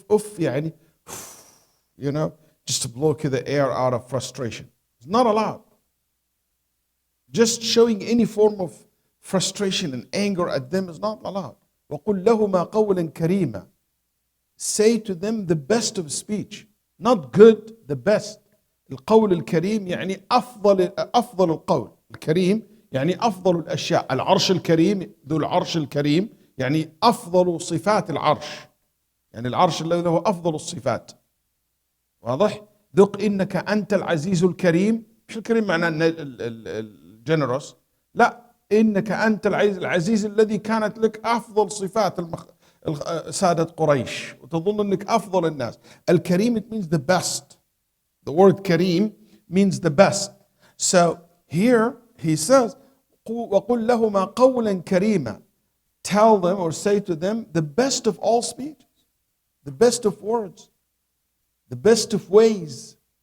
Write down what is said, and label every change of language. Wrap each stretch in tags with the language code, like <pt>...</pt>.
<en>Uff يعني, you know, just to blow the air out of frustration. It's not allowed. Just showing any form of frustration and anger at them is not allowed.</en> <ar>وَقُلْ لَهُمَا قَوْلًا كَرِيمًا.</ar> <en>Say to them the best of speech. Not good, the best.</en> <ar>القول الكريم يعني أفضل القول. الكريم يعني أفضل الأشياء. العرش الكريم ذو العرش الكريم يعني أفضل صفات العرش. يعني العرش الذي هو أفضل الصفات. واضح؟ ذق إنك أنت العزيز الكريم. مش الكريم معناه الجنرous، لا، إنك أنت العزيز الذي كانت لك أفضل صفات سادة قريش، وتظن أنك أفضل الناس.</ar> <en>الكريم it means the best. The word كريم means the best. So here he says</en> <ar>وقل لهما قولا كريما.</ar> <en>Tell them or say to them the best of all speech, the best of words, the best of ways.</en>